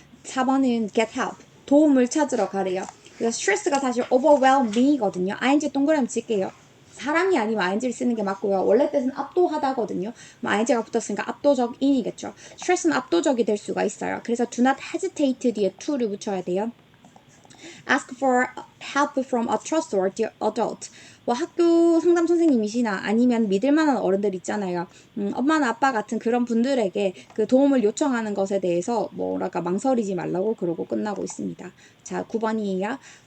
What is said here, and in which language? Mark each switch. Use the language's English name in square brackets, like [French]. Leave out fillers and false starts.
[Korean] 4번은 get help. 도움을 찾으러 가래요. 그래서 스트레스가 사실 overwhelm me이거든요. ing 동그라미 칠게요. 사람이 아니면 ing를 쓰는 게 맞고요. 원래 뜻은 압도하다거든요. ing가 붙었으니까 압도적인이겠죠. 스트레스는 압도적이 될 수가 있어요. 그래서 do not hesitate 뒤에 to를 붙여야 돼요. [English] Ask for help from a trustworthy adult. [Korean] 뭐 학교 상담 선생님이시나 아니면 믿을 만한 어른들 있잖아요. 엄마나 아빠 같은 그런 분들에게 그 도움을 요청하는 것에 대해서 뭐랄까 망설이지 말라고 그러고 끝나고 있습니다. 자, 9번이에요.